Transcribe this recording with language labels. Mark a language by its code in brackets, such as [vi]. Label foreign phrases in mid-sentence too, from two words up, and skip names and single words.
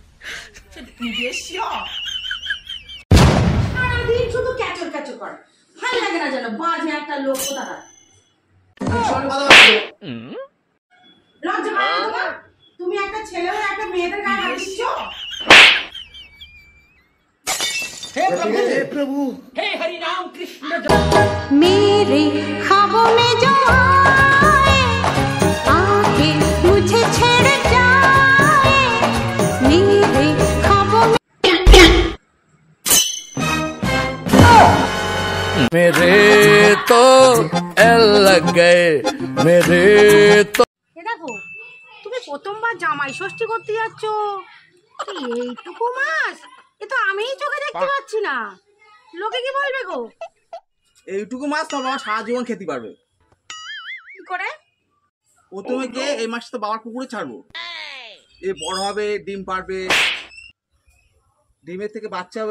[bn] সারাদিন শুধু ক্যাচর ক্যাচর করে, ভালো লাগে না যেন, বাজে একটা লোক কোথাকার। লজ্জা করে না তোমার? তুমি একটা ছেলে হয়ে একটা মেয়েদের গায়ে হাত দিচ্ছ। [hi] हे प्रभु हे हरि राम कृष्ण मेरे ख्वाबों में जो आए आके मुझे छेड़ जाए मेरे ख्वाबों में मेरे तो एल लग गए मेरे तो। [bn] দেখো তুমি প্রথমবার জামাই ষষ্ঠী করতে যাচ্ছ, এইটুকু মাছ এ তো আমিই চোখে দেখতে পাচ্ছি না, লোকে কি বলবে গো? এইটুকু মাছ তো বাবা সারা জীবন খেতে পারবে। কি করে? প্রথমে গিয়ে এই মাছটা তো বাবার পুকুরে ছাড়বো, এ বড় হবে, ডিম পারবে, ডিমের থেকে বাচ্চা হবে।